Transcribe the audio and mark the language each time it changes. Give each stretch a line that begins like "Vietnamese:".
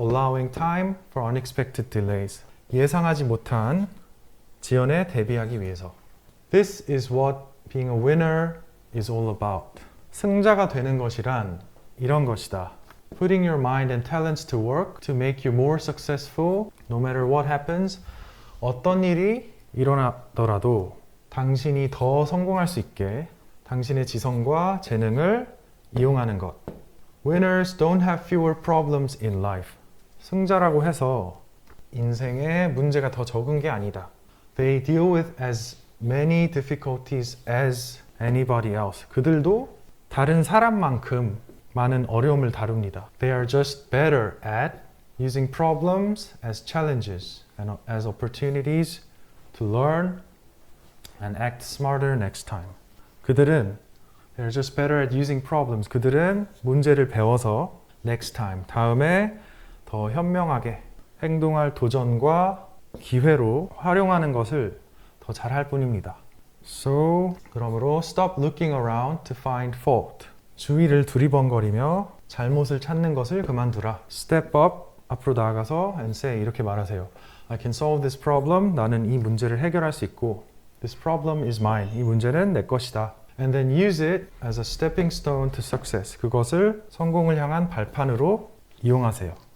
English: Allowing time for unexpected delays.
Korean: 예상하지 못한 지연에 대비하기 위해서.
English: This is what being a winner is all about.
Korean: 승자가 되는 것이란 이런 것이다.
English: Putting your mind and talents to work to make you more successful no matter what happens.
Korean: 어떤 일이 일어나더라도 당신이 더 성공할 수 있게 당신의 지성과 재능을 이용하는 것.
English: Winners don't have fewer problems in life.
Korean: 승자라고 해서 인생에 문제가 더 적은 게 아니다.
English: They deal with as many difficulties as anybody else.
Korean: 그들도 다른 사람만큼 많은 어려움을 다룹니다.
English: They are just better at using problems as challenges and as opportunities to learn and act smarter next time.
Korean: 그들은
English: They're just better at using problems.
Korean: 그들은 문제를 배워서
English: next time,
Korean: 다음에 더 현명하게 행동할 도전과 기회로 활용하는 것을 더 잘할 뿐입니다.
English: So,
Korean: 그러므로
English: stop looking around to find fault.
Korean: 주위를 두리번거리며 잘못을 찾는 것을 그만두라.
English: Step up,
Korean: 앞으로 나아가서
English: and say,
Korean: 이렇게 말하세요.
English: I can solve this problem.
Korean: 나는 이 문제를 해결할 수 있고
English: This problem is mine.
Korean: 이 문제는 내 것이다.
English: And then use it as a stepping stone to success.
Korean: 그것을 성공을 향한 발판으로 이용하세요.